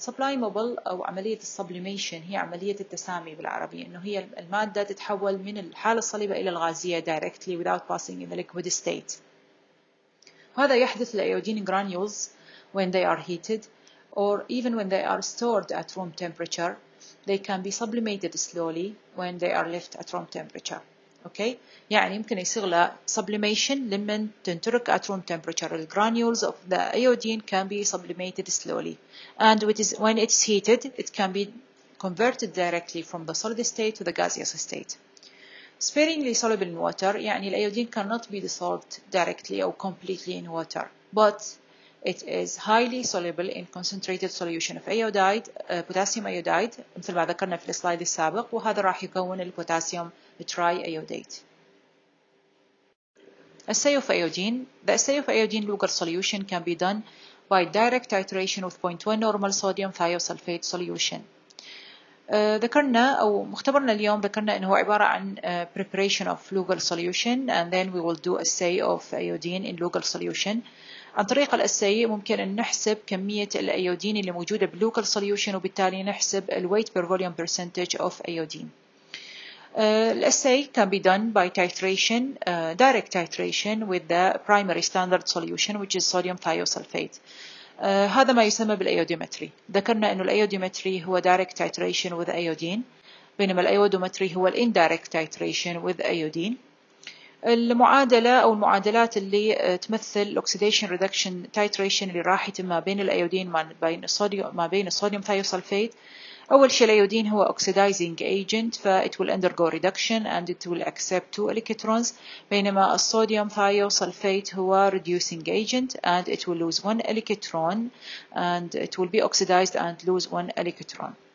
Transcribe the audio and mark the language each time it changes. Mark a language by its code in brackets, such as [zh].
[ar] Sublimable أو عملية السبليميشن هي عملية التسامي بالعربي، إنه هي المادة تتحول من الحالة الصلبة إلى الغازية [en] directly without passing in the liquid state. [ar] وهذا يحدث للأيودين [en] granules when they are heated or even when they are stored at room temperature. They can be sublimated slowly when they are left at room temperature. Okay? [ar] يعني يمكن يصير له sublimation لمن تنترك [en] at room temperature. The granules of the iodine can be sublimated slowly, and when it's heated it can be converted directly from the solid state to the gaseous state. Sparingly soluble in water [ar] يعني الأيودين [en] cannot be dissolved directly or completely in water, but it is highly soluble in concentrated solution of iodide, potassium iodide [ar] مثل ما ذكرنا في السلايد السابق، وهذا راح يكون البوتاسيوم [en] triiodate. Assay of iodine. The assay of iodine Lugol solution can be done by direct titration with 0.1 normal sodium thiosulfate solution. [ar] ذكرنا أو مختبرنا اليوم ذكرنا إنه هو عبارة عن [en] preparation of Lugol solution, and then we will do assay of iodine in Lugol solution. [ar] عن طريق الأساي ممكن أن نحسب كمية الأيودين اللي موجودة باللوكال solution، وبالتالي نحسب [en] weight per volume percentage of iodine. Assay can be done by titration, direct titration with the primary standard solution which is sodium thiosulfate. [ar] هذا ما يسمى بالأيوديمتري. ذكرنا أنه الأيوديمتري هو [en] direct titration with iodine، [ar] بينما الأيودومتري هو [en] indirect titration with iodine. [ar] المعادلة أو المعادلات اللي تمثل الأكسيديشن ريدكشن تايتريشن اللي راح يتم ما بين الأيودين ما بين الصوديوم ثايوسلفيت. أول شيء الأيودين هو [en] oxidizing agent، it will undergo reduction and it will accept 2 electrons، [ar] بينما الصوديوم ثايوسلفيت هو [en] reducing agent and it will lose 1 electron and it will be oxidized and lose 1 electron.